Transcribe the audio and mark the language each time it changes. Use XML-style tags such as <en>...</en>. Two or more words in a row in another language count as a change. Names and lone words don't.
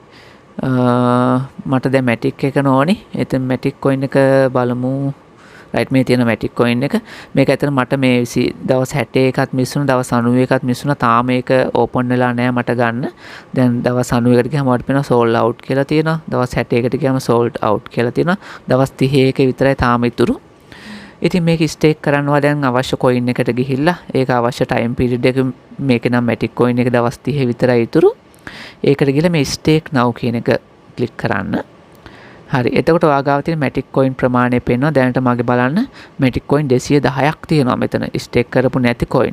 <si>මට දැන් මැටික් එක නෝනේ. එතන මැටික් කොයින් එක බලමු. රයිට් මේ තියෙන මැටික් කොයින් එක. මේක ඇත්තට මට මේ දවස් 61ත් මිස් වුණා දවස් 91ත් මිස් වුණා. තාම මේක ඕපන් වෙලා නැහැ මට ගන්න. දැන් දවස් 91කට ගියාම මට පේනවා</si> <en>sold out</en> <si>කියලා තියෙනවා. දවස් 61කට ගියාම</si> <en>sold out</en> <si>කියලා තියෙනවා. දවස් 31 විතරයි තාම ඉතුරු. ඉතින් මේක ස්ටේක් කරනවා දැන් අවශ්‍ය කොයින් එකට ගිහිල්ලා ඒක අවශ්‍ය</si> <en>time period</en> <si>එක මේක නම් මැටික් කොයින් එක දවස් 30 විතරයි ඉතුරු. ඒකට ගිහලා මේ</si> <en>stake now</en> <si>කියන එක ක්ලික් කරන්න. හරි. එතකොට ඔයාගාව තියෙන මැටික් කොයින් ප්‍රමාණය පේනවා. දැනට මගේ බලන්න මැටික් කොයින් 210ක් තියෙනවා මෙතන ස්ටේක් කරපු නැති කොයින්.</si>